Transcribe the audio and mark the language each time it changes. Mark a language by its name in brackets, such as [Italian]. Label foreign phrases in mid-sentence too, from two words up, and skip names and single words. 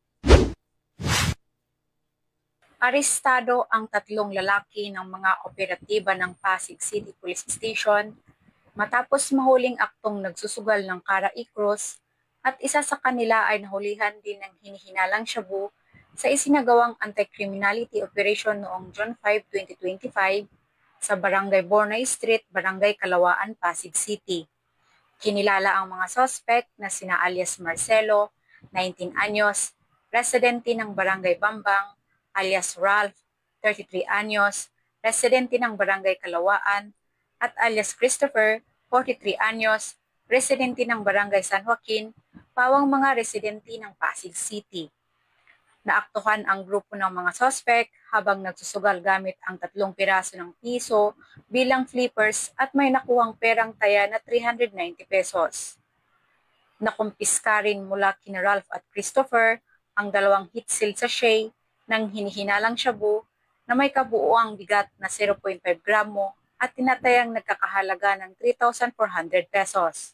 [Filipino] Arestado ang 3 lalaki ng mga operatiba ng Pasig City Police Station matapos mahuling aktong nagsusugal ng Cara-E Cruz at isa sa kanila ay nahulihan din ng hinihinalang shabu sa isinagawang [English] anti-criminality operation [Filipino] noong June 5, 2025 sa Barangay Bornay Street, Barangay Kalawaan, Pasig City. Kinilala ang mga suspect na sina alias Marcelo, 19 anyos, residente ng Barangay Bambang, alias Ralph, 33 anyos, residente ng Barangay Kalawaan, at alias Christopher, 43 anyos, residente ng Barangay San Joaquin, pawang mga residente ng Pasig City. Naaktuhan ang grupo ng mga suspect habang nagsusugal gamit ang 3 piraso ng piso bilang flippers at may nakuhang perang taya na 390 pesos. Nakumpiska rin mula kina Ralph at Christopher ang 2 [English] heat sealed sachet [Filipino] ng hinihinalang shabu na may kabuuang bigat na 0.5 gramo at tinatayang nagkakahalaga ng 3,400 pesos.